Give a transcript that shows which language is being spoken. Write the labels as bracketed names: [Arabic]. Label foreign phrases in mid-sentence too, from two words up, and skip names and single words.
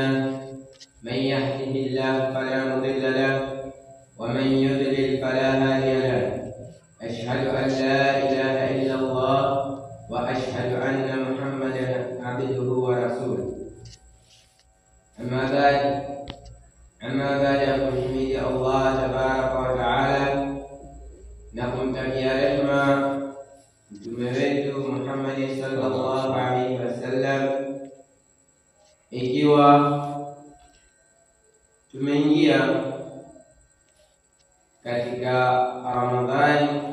[Arabic] من يهده الله فلا مضل له ومن يضلل فلا هادي له. أشهد أن لا إله إلا الله وأشهد أن محمدا عبده ورسوله. أما بعد [Swahili] kumhimidi Allah [Arabic] تبارك وتعالى [Swahili] na kumtakia rehema mtume wetu Muhammad [Arabic] صلى الله عليه وسلم, [Swahili] ikiwa tumeingia katika Ramadhani